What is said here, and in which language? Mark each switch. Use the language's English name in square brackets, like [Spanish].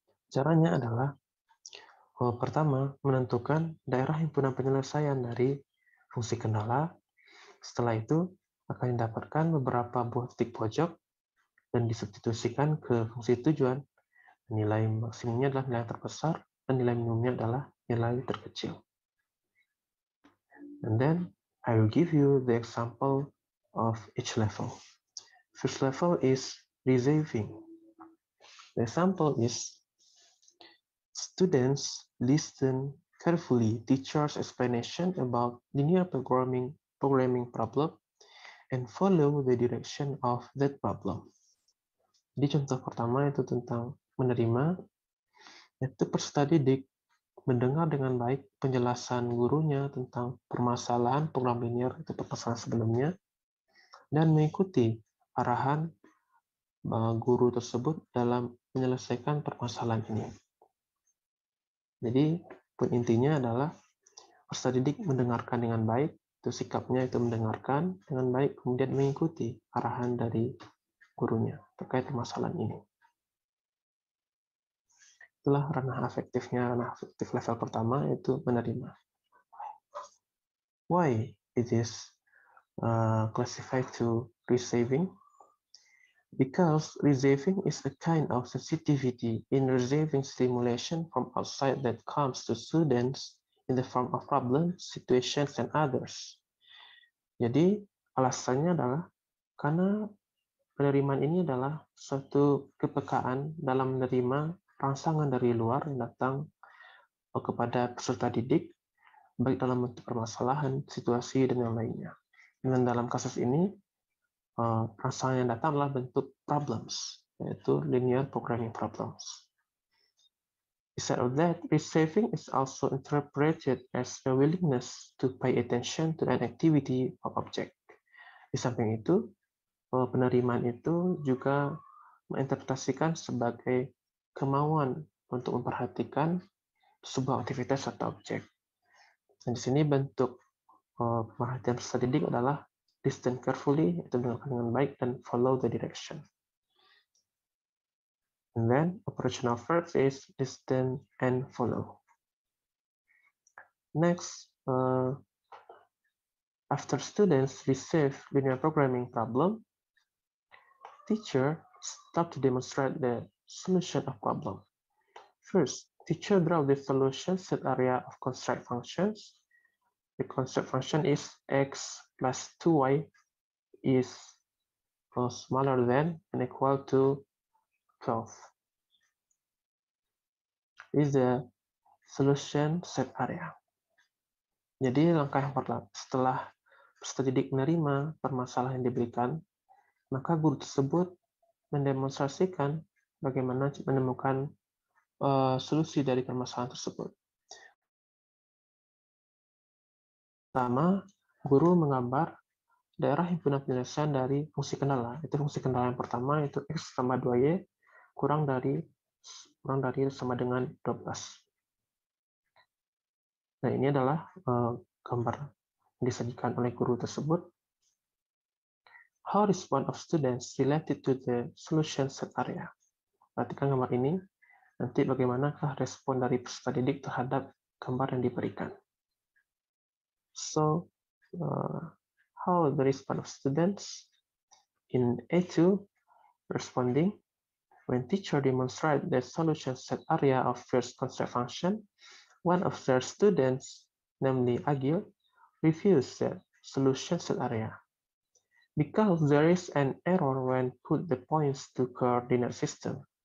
[Indonesian] Caranya adalah pertama, menentukan daerah himpunan penyelesaian dari fungsi kendala. Setelah itu, akan didapatkan beberapa buah titik pojok dan disubstitusikan ke fungsi tujuan. Nilai maksimumnya adalah nilai terbesar dan nilai minimumnya adalah nilai terkecil. [English] And then, I will give you the example of each level. First level is receiving. The example is students listen carefully teacher's explanation about linear programming problem and follow the direction of that problem. [Indonesian] Jadi contoh pertama itu tentang menerima, yaitu peserta didik mendengar dengan baik penjelasan gurunya tentang permasalahan program linear itu permasalahan sebelumnya dan mengikuti arahan guru tersebut dalam menyelesaikan permasalahan ini. Jadi poin intinya adalah peserta didik mendengarkan dengan baik, itu sikapnya itu mendengarkan dengan baik, kemudian mengikuti arahan dari gurunya terkait permasalahan ini. Itulah ranah afektifnya, ranah afektif level pertama yaitu menerima. [English] Why it is classified to receiving? Because receiving is a kind of sensitivity in receiving stimulation from outside that comes to students in the form of problems, situations, and others. [Indonesian] Jadi alasannya adalah karena penerimaan ini adalah suatu kepekaan dalam menerima rangsangan dari luar yang datang kepada peserta didik, baik dalam bentuk permasalahan, situasi, dan yang lainnya. Dan dalam kasus ini, rangsangan yang datang adalah bentuk problems, yaitu linear programming problems. [English] Besides of that, receiving is also interpreted as a willingness to pay attention to an activity or object. [Indonesian] Di samping itu, penerimaan itu juga menginterpretasikan sebagai kemauan untuk memperhatikan sebuah aktivitas atau objek. Dan di sini bentuk perhatian peserta didik adalah [English] listen carefully, [Indonesian] itu mendengarkan dengan baik, dan [English] follow the direction. And then operational verbs is listen and follow. Next, after students receive linear programming problem, teacher start to demonstrate the solution of problem. First, teacher draw the solution set area of construct functions. The construct function is x plus 2y is smaller than and equal to 12. This is the solution set area. [Indonesian] Jadi langkah yang pertama, setelah peserta didik menerima permasalahan yang diberikan, maka guru tersebut mendemonstrasikan bagaimana menemukan solusi dari permasalahan tersebut. Pertama, guru menggambar daerah himpunan penyelesaian dari fungsi kendala. Itu fungsi kendala yang pertama, itu X tambah 2Y kurang dari sama dengan 12. Nah, ini adalah gambar yang disajikan oleh guru tersebut. [English] How response of students related to the solution set area. [Indonesian] Perhatikan gambar ini. Nanti bagaimanakah respon dari peserta didik terhadap gambar yang diberikan. [English] So, how the response of students in A2 responding when teacher demonstrate the solution set area of first construct function. One of their students, namely Agil, refused the solution set area because there is an error when put the points to coordinate system.